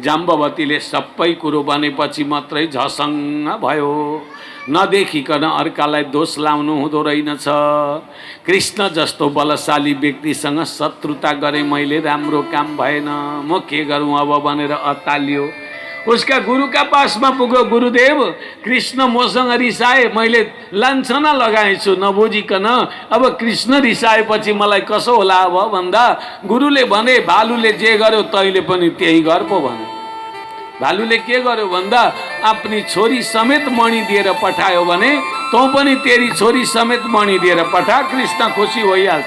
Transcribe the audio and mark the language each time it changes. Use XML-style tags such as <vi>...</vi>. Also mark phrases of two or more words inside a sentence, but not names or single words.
<ne>जाम्बवतीले सबै कुरो भनेपछि मात्रै झसङ्ग भयो। नदेखिकन अर्कालाई दोष लाउनु हुँदो रहेनछ। कृष्ण जस्तो बलशाली व्यक्तिसँग शत्रुता गरे मैले, राम्रो काम भएन, म के गरौँ अब भनेर अत्तालियो। उसका गुरु का पासमा पुग्यो। गुरुदेव कृष्ण मसँग रिसाए, मैले लान्छना लगाएछु नबुझिकन, अब कृष्ण रिसाएपछि मलाई कसो होला अब भन्दा गुरुले भने भालुले जे गर्यो तैँले पनि त्यही गर पो भने। भालुले के गर्यो भन्दा आफ्नी छोरी समेत मणि दिएर पठायो भने तँ पनि तेरी छोरी समेत मणि दिएर पठा, कृष्ण खुसी भइहाल्छ।</ne>